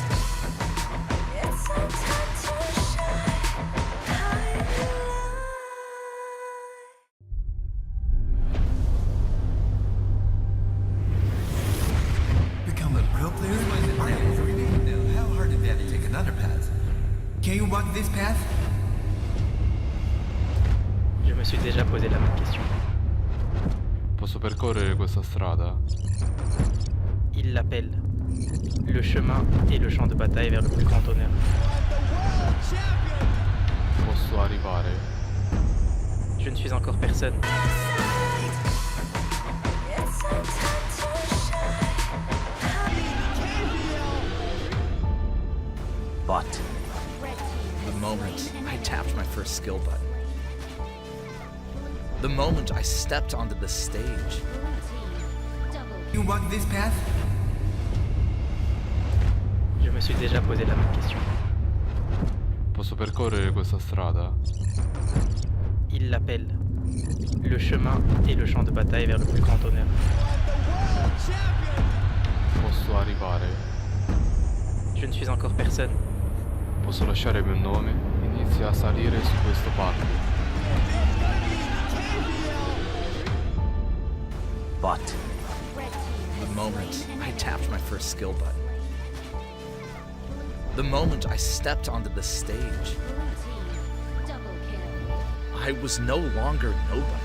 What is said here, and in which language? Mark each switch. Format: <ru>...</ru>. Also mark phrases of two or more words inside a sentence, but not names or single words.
<en>It's our time to shine high and light. Become a pro player? Now, how hard is that to take another path? Can you walk this path?</en> <fr>Je me suis déjà posé la même question.</fr> <it>Posso percorrere questa strada?</it> <fr>Il Il l'appelle. Le chemin et le champ de bataille vers le plus grand honneur.</fr> <it>Posso arrivare?</it> <fr>Je ne suis encore personne.</fr> <en>But the moment I tapped my first skill button, the moment I stepped onto the stage, You walk this path?</en> <fr>Je me suis déjà posé la même question.</fr> <it>Posso percorrere questa strada?</it> <fr>Il l'appelle. Le chemin et le champ de bataille vers le plus grand honneur.</fr> <it>Posso arrivare?</it> <fr>Je ne suis encore personne.</fr> <it>Posso lasciare il mio nome? Inizia a salire su questo palco.</it> <en>but the moment I tapped my first skill button, the moment I stepped onto the stage, I was no longer nobody.</en>